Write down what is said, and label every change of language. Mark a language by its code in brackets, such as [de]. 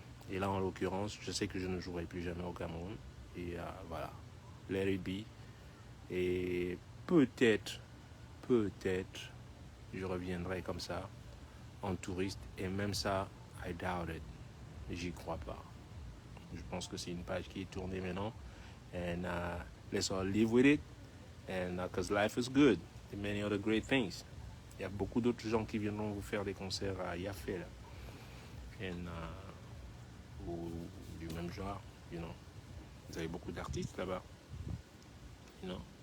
[fr] Et là, en l'occurrence, je sais que je ne jouerai plus jamais au Cameroun. Et voilà, [en] let it be. [fr] Et peut-être, je reviendrai comme ça, en touriste. Et même ça, [en] I doubt it. [fr] J'y crois pas. Je pense que c'est une page qui est tournée maintenant. [en] And let's all live with it. And because life is good. There are many other great things. [fr] Il y a beaucoup d'autres gens qui viendront vous faire des concerts à Yafé, là. And, ou du même genre, [en] you know. [fr] Vous avez beaucoup d'artistes là-bas, [en] you know.